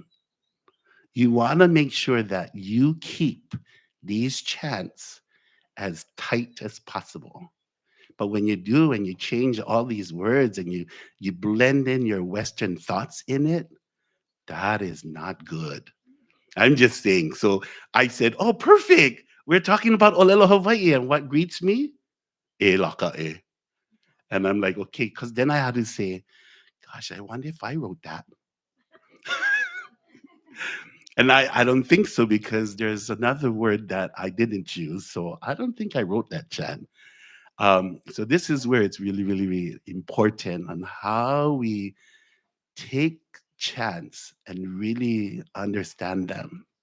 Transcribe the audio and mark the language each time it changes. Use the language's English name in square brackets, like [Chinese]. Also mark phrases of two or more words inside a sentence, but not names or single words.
[English] You want to make sure that you keep these chants as tight as possible. But when you do and you change all these words and you blend in your Western thoughts in it, that is not good. I'm just saying. So I said, "Oh, perfect. We're talking about Olelo, Hawaii, and what greets me? [Hawaiian] E laka e." [English] And I'm like, okay, because then I had to say, gosh, I wonder if I wrote that. And I don't think so because there's another word that I didn't use. So I don't think I wrote that, Chan. So this is where it's really, really, really important on how we take chance and really understand them.